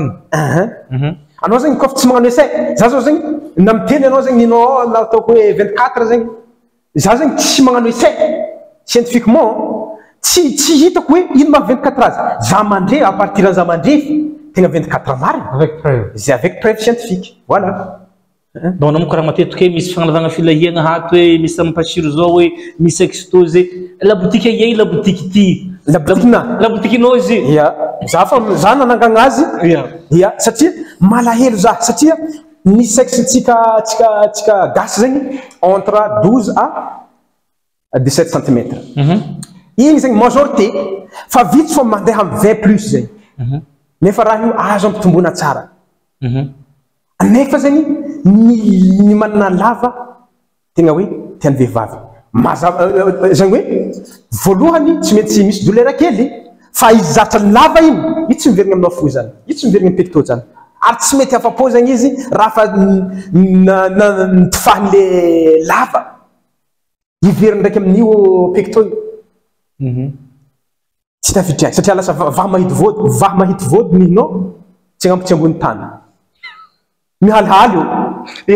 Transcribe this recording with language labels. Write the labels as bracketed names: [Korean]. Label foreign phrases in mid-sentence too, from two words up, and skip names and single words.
[Malagasy] anao zegny kofa tsy magnano essai za zao zegny na miteny anao zegny ninao na ataoko hoe 24 zegny za zegny tsy magnano essai scientifiquement tsy hitako hoe ino maha 24 azy za mandre [French] à partir [Malagasy] za mandrefy tegna 24 marigny [French] avec preuve c'est avec preuve scientifique voilà [Malagasy] donc anao karaha matetiky hoe misy fagnalavagna filahiagna hato hoe misy ampasiro zao hoe misy exposé [French] la boutique [Malagasy] yey [French] la boutique [Malagasy] ty [French] la boutique [Malagasy] nao izy ya za fa za nanangagna azy ya satria malahelo za satria ny sexe tsika gasy zegny [French] entre 12 à 17 cm [Malagasy] igny zegny majorité fa vitsy fa mandeha amy 20 plus zegny nefa raha io azo ampitombona tsara nefa zegny ny manana lava tegna hoe tiany vehivavy zegny hoe voalohany tsy maintsy misy douleur kely fa izy zatra ny lava iny io tsy miverigny aminao fo zany io tsy miverigny pecto zany ary tsy mety afa-po zegny izy raha fa nitifahan'le lava iveriny ndraiky amin'io pecto io tsy tafidriaky satria lasa vaha mahity vôdy mihinao tsy agnampy tsy ambony tany mihalihaly io